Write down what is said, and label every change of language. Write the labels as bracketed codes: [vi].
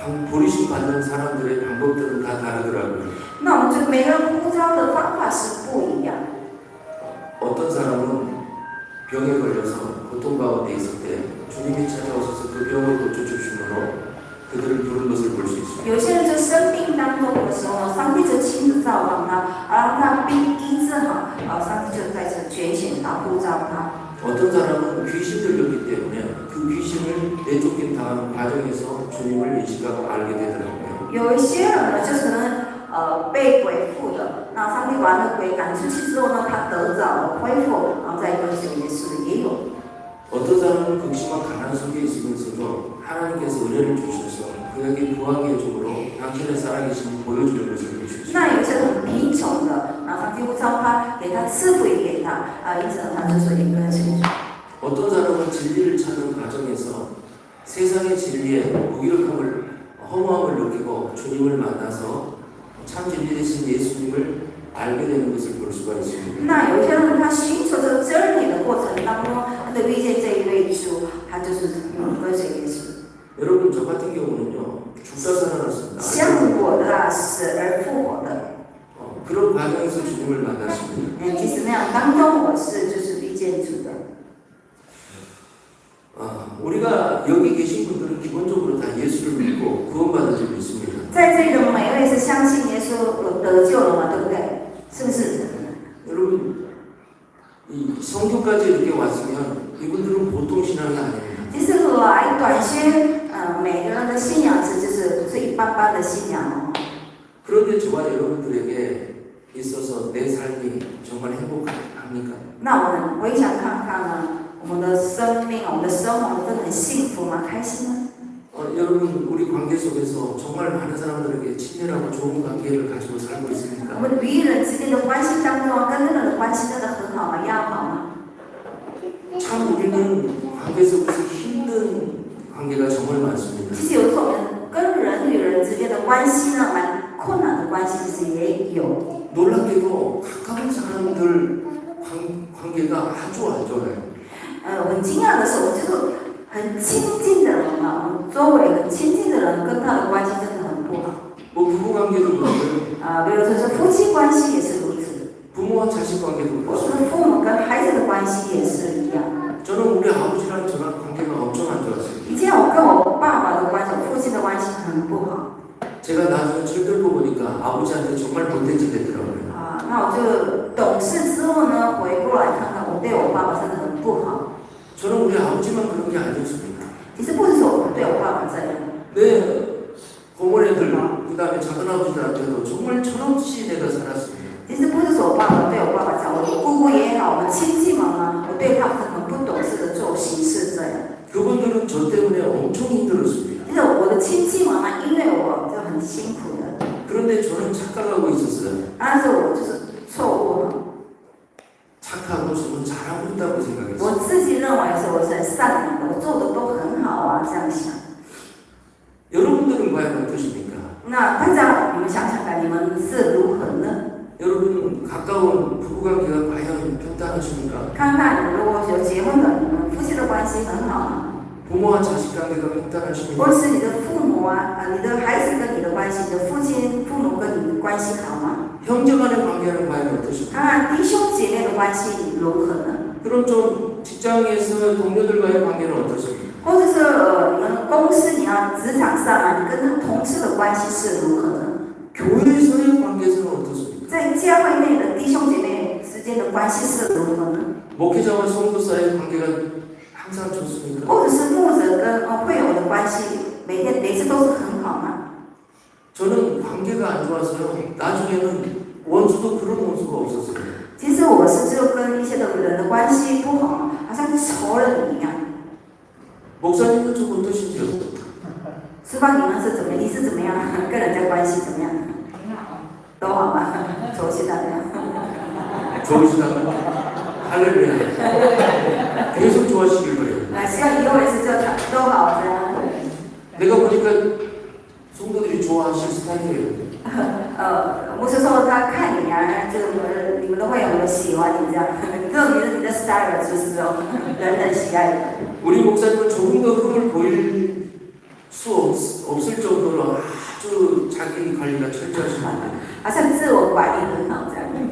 [ko] 부르심 받는 사람들의 방법들은 다 다르더라고요. [zh] 那我们就每个人呼召的方法是不一样。 [ko] 어떤 사람은 병에 걸려서 고통 가운데 있을 때 주님이 찾아오셔서 그 병을 고쳐주심으로 그들을 부른 것을 볼 수 있습니다. [zh] 有些人就生病当中的时候，上帝就亲自造访他，让他病医治好，上帝就在这拣选他，呼召他。 [ko] 어떤 사람은 귀신 들렸기 때문에 그 귀신을 내쫓긴 당하는 과정에서 주님을 인식하고 알게 되더라고요. [zh] 有一些人呢，就是可能被鬼附的，那上帝把那鬼赶出去之后呢，他得着了恢复，然后再跟随耶稣也有。 [ko] 어떤 사람은 극심한 가난 속에 있으면서도 하나님께서 은혜를 주셔서 그에게 부하게 해줌으로 당신의 살아계심을 보여주는 것을 볼 수 있습니다. [zh] 那有些很贫穷的，那上帝呼召他，给他赐福也给他，因此他就是一个人成主。 [ko] 어떤 사람은 진리를 찾는 과정에서 세상의 진리에 무기력함을 허무함을 느끼고 주님을 만나서 참 진리 되신 예수님을 알게 되는 것을 볼 수가 있습니다. [zh] 那有一些人他寻求这真理的过程当中，他就遇见这一位主，他就是跟随耶稣。 [ko] 여러분 저 같은 경우는요 죽다 살아났습니다. [zh] 像我的死而复活的， [ko] 그런 과정에서 주님을 만났습니다. [zh] 即使那样当中我是就是遇见主的。 [ko] 우리가 여기 계신 분들은 기본적으로 다 예수를 믿고 구원받은 줄 믿습니다. [zh] 在这里的每一位是相信耶稣有得救了嘛，对不对？是不是？ [ko] 여러분 이 성교까지 이렇게 왔으면 이분들은 보통 신앙이 아닙니다. [zh] 其实来短宣，每个人的信仰就是不是一般般的信仰哦。 [ko] 그런데 저와 여러분들에게 있어서 내 삶이 정말 행복합니까? [zh] 那我们回想看看呢，我们的生命，我们的生活真的很幸福吗？开心吗？ [ko] 여러분 우리 관계 속에서 정말 많은 사람들에게 친밀하고 좋은 관계를 가지고 살고 있습니까? [zh] 我们与人之间的关系当中，跟那个人的关系真的很好吗？要好吗？ [ko] 참 우리는 관계 속에서 힘든 관계가 정말 많습니다. [zh] 其实有时候我们跟人与人之间的关系呢，蛮困难的关系，其实也有。 [ko] 놀랍게도 가까운 사람들 관계가 아주 안 좋아요. [zh] 很惊讶的是，我就是很亲近的人嘛，我们周围很亲近的人跟他的关系真的很不好。 [ko] 뭐 부부 관계도 그렇고요. [zh] 比如说是夫妻关系也是如此， [ko] 부모와 자식 관계도 [zh] 或者 [ko] 그렇습니다. [zh] 是父母跟孩子的关系也是一样。 [ko] 저는 우리 아버지랑 저랑 관계가 엄청 안 좋았어요. [zh] 以前我跟我爸爸的关系，我父亲的关系很不好。 [ko] 제가 나중에 철들고 보니까 아버지한테 정말 못된 짓 했더라고요. [zh] 那我就懂事之后呢，回过来看看，我对我爸爸真的很不好。 [ko] 저는 우리 아버지만 그런 게 아니었습니다. [zh] 其实不是说我对我爸爸这样， [ko] 내 고모네들 그다음에 작은 아버지들한테도 정말 철없이 내가 살았습니다. [zh] 其实不是说我爸爸对我爸爸这样，我的姑姑也好，我们亲戚们啊，我对他们很不懂事的做行事这样。 [ko] 그분들은 저 때문에 엄청 힘들었습니다. [zh] 其实我的亲戚们啊，因为我就很辛苦的， [ko] 그런데 저는 착각하고 있었어요. [zh] 但是我就是错误了。 [ko] 착하고 저는 잘하고 있다고 생각했어요. [zh] 我自己认为是我是很善良的，我做的都很好啊，这样想。 [ko] 여러분들은 과연 어떠십니까? [zh] 那大家你们想想看，你们是如何呢？ [ko] 여러분 가까운 부부관계가 과연 평탄하십니까? [zh] 看看你们如果有结婚的，你们夫妻的关系很好吗？ [ko] 부모와 자식 관계가 평탄하십니까? [zh] 或是你的父母啊，你的孩子跟你的关系，你的父亲、父母跟你的关系好吗？ [ko] 형제 간의 관계는 과연 어떠십니까? [zh] 当然，弟兄姐妹的关系如何呢？ [ko] 그럼 좀 직장에서 동료들과의 관계는 어떠십니까? [zh] 或者是你们公司你要职场上啊，你跟同事的关系是如何呢？ [ko] 교회에서의 관계에서는 어떻습니까? [zh] 在教会内的弟兄姐妹之间的关系是如何呢？ [ko] 목회자와 성도 사이의 관계가 항상 좋습니까? [zh] 或者是牧者跟会友的关系，每次都是很好吗？ [ko] 저는 관계가 안 좋아서요. 나중에는 원수도 그런 원수가 없었어요. [zh] 其实我是就跟一些的人的关系不好，好像是仇人一样。 [ko] 목사님은 좀 어떠신지요? [zh] 师傅，你们是怎么？你是怎么样？跟人家关系怎么样？都好吗？熟悉大家。 [ko] 좋으시다면 할렐루야. 계속 좋아하시길 바래요. [zh] 那希望以后也是就都好这样。 [ko] 내가 보니까 성도들이 좋아하실 스타일이에요. [zh] 牧师说他看你啊，就你们都会有人喜欢你这样，这种你的 style 就是这种人人喜爱的。 [ko] 우리 목사님은 조금 더 흠을 보일 수 없을 정도로 아주 자기 관리가 철저하십니다. [zh] 好像自我管理很好这样。